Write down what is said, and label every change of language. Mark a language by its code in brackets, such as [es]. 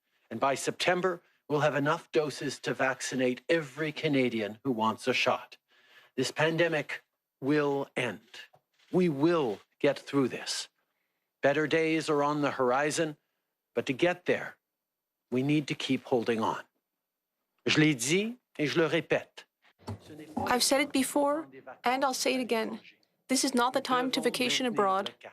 [en] And by September, we'll have enough doses to vaccinate every Canadian who wants a shot. This pandemic will end. We will get through this. Better days are on the horizon, but to get there, we need to keep holding on. [fr] Je l'ai dit et je le répète. [en] I've said it before, and I'll say it again. This is not the time to vacation abroad.